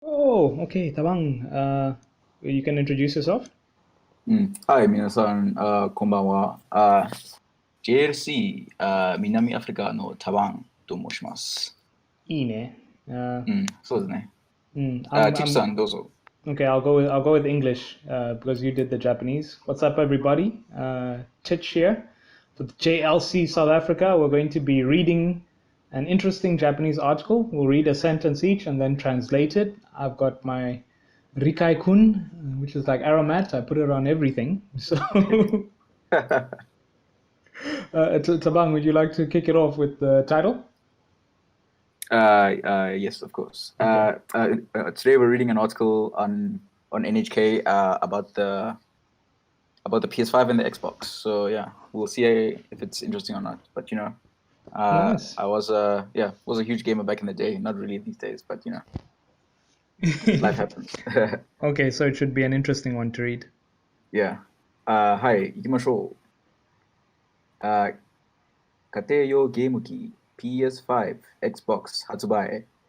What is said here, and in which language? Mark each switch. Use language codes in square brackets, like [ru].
[en] Okay, Tabang, you can introduce yourself. [ja] はい、皆さん、こんばんは。JLC、南アフリカのタワンと申します。いいね。そうですね。 [en] I'm, [ja] チップさん、どうぞ。 [en] okay, I'll go with English because you did the Japanese. What's up, everybody? Titch here. With JLC South Africa, we're going to be reading an interesting Japanese article. We'll read a sentence each and then translate it. I've got my Rikai Kun, which is like aromat. I put it on everything. So, Tabang, would you like to kick it off with the title? Yes, of course. Today we're reading an article on NHK about the PS5 and the Xbox. So yeah, we'll see if it's interesting or not. But Nice. I was a huge gamer back in the day. Not really these days, but life happens. Okay, so it should be an interesting one to read. [ja] Yeah. はい、行きましょう。家庭用ゲーム機 PS5、Xbox 発売。